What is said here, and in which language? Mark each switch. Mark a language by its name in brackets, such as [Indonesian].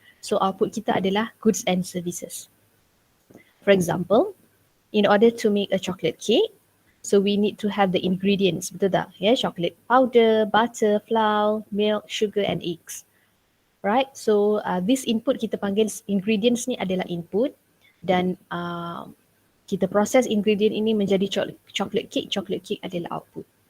[English] So output [Malay] kita adalah [English] goods and services. For example, in order to make a chocolate cake, so we need to have the ingredients, [Malay] betul tak? [English] Chocolate powder, butter, flour, milk, sugar and eggs. Right? So this input [Malay] kita panggil ingredients ni adalah input dan kita proses ingredient ini menjadi [English] chocolate cake [Malay] adalah output.